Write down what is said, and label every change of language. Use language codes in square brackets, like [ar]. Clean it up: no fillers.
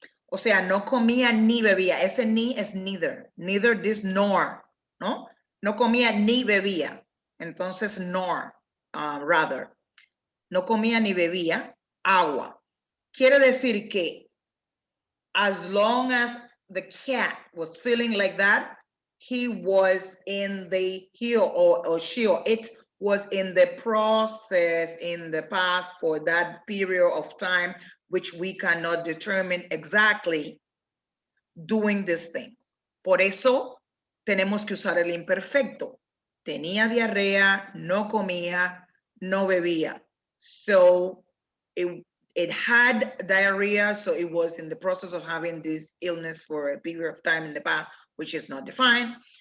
[es] O sea, no comía ni bebía. Ese ni es neither. Neither, this, nor, ¿no? No comía ni bebía. Entonces, [en] nor, rather. [es] No comía ni bebía agua. Quiere decir que [en] as long as the cat was feeling like that, he was in the, he or she or it was in the process in the past for that period of time, which we cannot determine exactly, doing these things. [es] Por eso tenemos que usar el imperfecto. Tenía diarrea, no comía, no bebía. [en] So it had diarrhea, so it was in the process of having this illness for a period of time in the past, which is not defined.